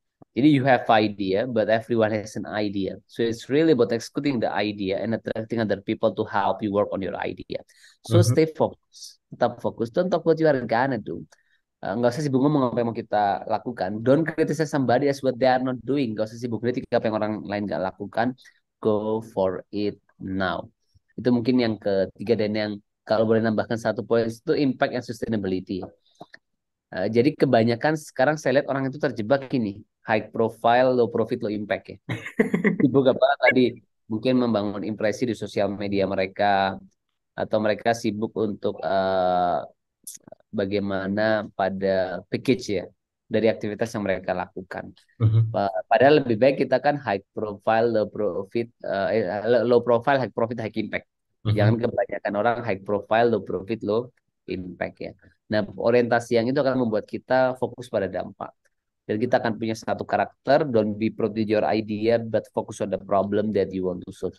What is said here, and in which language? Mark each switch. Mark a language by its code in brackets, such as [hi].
[en] Jadi you have idea, but everyone has an idea. So it's really about executing the idea and attracting other people to help you work on your idea. So Mhm. stay focused, [id] tetap fokus. [en] Don't talk what you are gonna do. [id] Nggak usah sibuk ngomong apa yang mau kita lakukan. [en] Don't criticize somebody as what they are not doing. [id] Nggak usah sibuk kritik apa yang orang lain nggak lakukan. [en] Go for it now. [id] Itu mungkin yang ketiga dan yang kalau boleh nambahkan satu poin itu impact and sustainability. Jadi kebanyakan sekarang saya lihat orang itu terjebak gini, [en] high profile, low profit, low impact [id] ya. Sibuk apa tadi mungkin membangun impresi di sosial media mereka atau mereka sibuk untuk bagaimana pada package ya dari aktivitas yang mereka lakukan. Mhm. Padahal lebih baik kita kan [en] high profile, low profit, low profile, high profit, high impact. [id] Jangan Mhm. kebanyakan orang [en] high profile, low profit, low impact [id] ya. Nah, orientasi yang itu akan membuat kita fokus pada dampak. Dan kita akan punya satu karakter, [en] don't be proud with your idea, but focus on the problem that you want to solve.